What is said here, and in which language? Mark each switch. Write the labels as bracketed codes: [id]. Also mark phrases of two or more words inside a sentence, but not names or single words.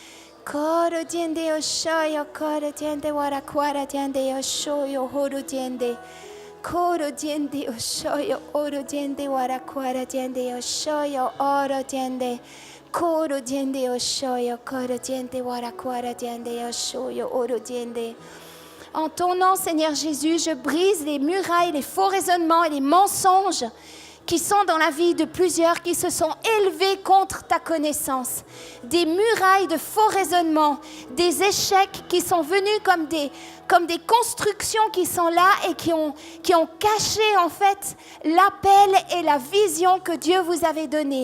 [fr] Koro diende yoshoyo, koro diende warakwara diende yoshoyo, oro diende. Koro diende yoshoyo, oro diende warakwara diende yoshoyo, oro diende. Koro diende yoshoyo, koro diende warakwara diende yoshoyo, oro diende. En ton nom, Seigneur Jésus, je brise les murailles, les faux raisonnements et les mensonges qui sont dans la vie de plusieurs qui se sont élevés contre ta connaissance. Des murailles de faux raisonnements, des échecs qui sont venus comme des constructions qui sont là et qui ont caché en fait l'appel et la vision que Dieu vous avait donnée.